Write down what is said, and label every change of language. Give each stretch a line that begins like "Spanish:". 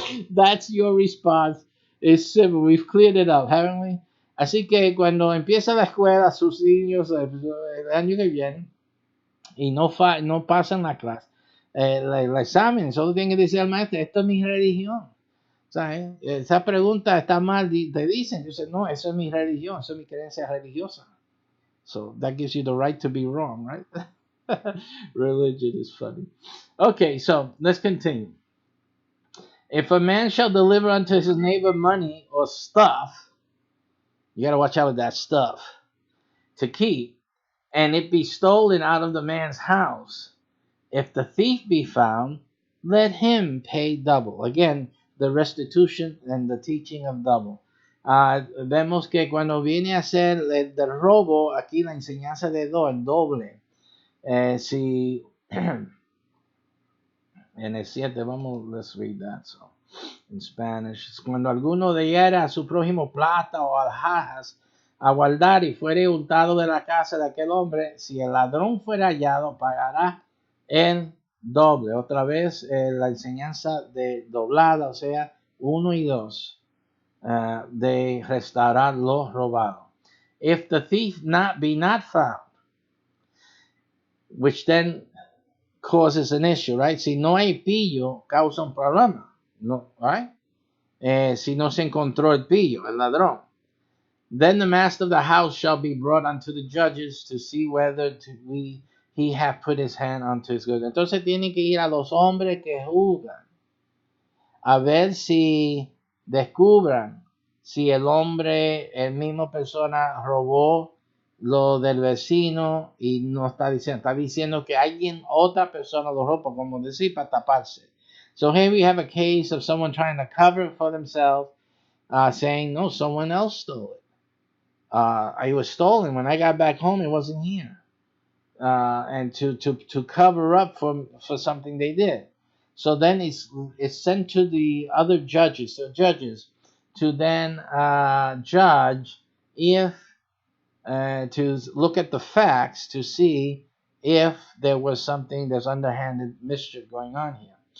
English: That's your response. It's simple. We've cleared it up, haven't we?
Spanish: Así que cuando empieza la escuela, sus niños, el año que viene, y no pasan la clase, el examen, solo tienen que decir al maestro, esto es mi religión. ¿Sabes? Esa pregunta está mal, te dicen. Yo sé, no, eso es mi religión, eso es mi creencia religiosa.
English: So that gives you the right to be wrong, right? Religion is funny. Okay, so let's continue. If a man shall deliver unto his neighbor money or stuff, you got to watch out with that stuff, to keep, and it be stolen out of the man's house, if the thief be found, let him pay double. Again, the restitution and the teaching of double.
Spanish: Vemos que cuando viene a ser el del robo, aquí la enseñanza de el doble. Si en el 7,
English: let's read that. So, in Spanish,
Spanish: cuando alguno diera a su prójimo plata o alhajas a guardar y fuere hurtado de la casa de aquel hombre, si el ladrón fuera hallado, pagará el doble. Otra vez la enseñanza de doblada, o sea, 1 y 2, de restaurar lo robado.
English: If the thief be not found, which then causes an issue, right?
Spanish: Si no hay pillo, causa un problema, no,
English: right?
Spanish: Si no se encontró el pillo, el ladrón.
English: Then the master of the house shall be brought unto the judges to see whether he have put his hand unto his goods.
Spanish: Entonces tiene que ir a los hombres que juzgan a ver si descubran si el hombre, el mismo persona robó lo del vecino y no está diciendo que alguien, otra persona lo robó, como decir, para taparse.
English: So here we have a case of someone trying to cover it for themselves, saying, no, someone else stole it. I was stolen. When I got back home, it wasn't here. And to cover up for something they did. So then it's sent to the other judges, to then judge if, to look at the facts to see if there was something, there's underhanded mischief going on here.